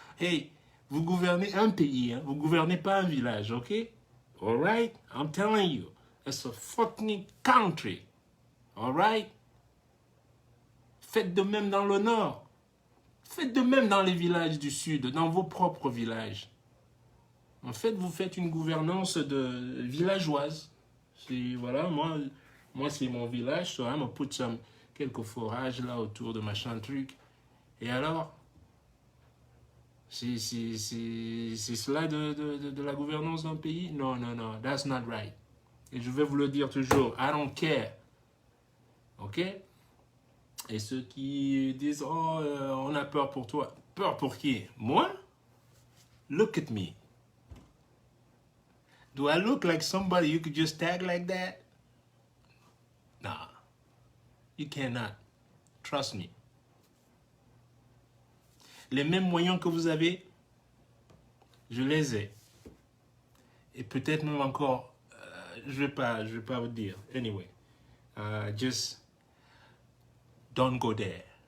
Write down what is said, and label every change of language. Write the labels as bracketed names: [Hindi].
[French] Hey, vous gouvernez un pays, hein? Vous gouvernez pas un village, ok? [English] Alright? I'm telling you, it's a fucking country. Alright? [French] Faites de même dans le nord. Faites de même dans les villages du sud, dans vos propres villages. En fait, vous faites une gouvernance de villageoise. Voilà, moi c'est mon village, [English] so I'm gonna put [French] quelques forages là autour de machin truc. Et alors, c'est cela de la gouvernance d'un pays? Non, non, non, [English] that's not right. [French] Et je vais vous le dire toujours, [English] I don't care. [French] Ok? Et ceux qui disent, oh, on a peur pour toi. Peur pour qui? Moi? [English] Look at me. Do I look like somebody you could just tag like that? Nah. You cannot. Trust me. [French] Les mêmes moyens que vous avez, je les ai. Et peut-être même encore, je vais pas vous dire. [English] Anyway, just don't go there.